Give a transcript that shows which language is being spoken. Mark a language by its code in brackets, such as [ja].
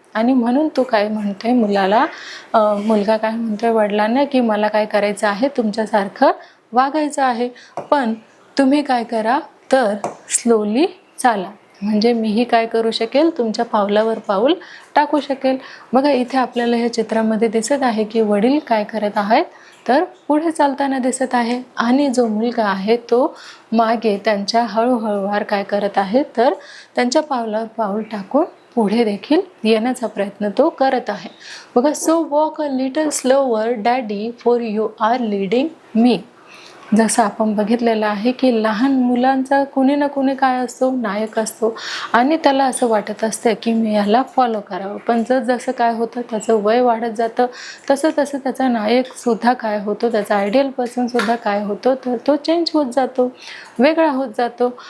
[mr] आणि म्हणून तो काय म्हणतोय मुलाला, मुलगा काय म्हणतोय वडिलांना की मला काय करायचं आहे, तुमच्यासारखं वागायचं आहे, पण तुम्ही काय करा, तर स्लोली चाला, म्हणजे मीही काय करू शकेल, तुमच्या पावलावर पाऊल टाकू शकेल. बघा, इथे आपल्याला ह्या चित्रामध्ये दिसत आहे की वडील काय करत आहेत, तर पुढे चालताना दिसत आहे आणि जो मुलगा आहे तो मागे त्यांच्या हळूहळूवार काय करत आहे तर त्यांच्या पावलावर पाऊल टाकून पुढे देखील येण्याचा प्रयत्न तो करत आहे. [en] बघा, so walk a little slower daddy for you are leading me. [mr] जसं आपण बघितलेलं आहे की लहान मुलांचा कुणी ना कुणी काय असतो, नायक असतो आणि त्याला असं वाटत असतं की मी याला फॉलो करावं. पण जसं काय होतं, त्याचं वय वाढत जातं तसं तसं त्याचा नायकसुद्धा काय होतो, त्याचा आयडियल पर्सनसुद्धा काय होतो तर तो चेंज होत जातो, वेगळा होत जातो.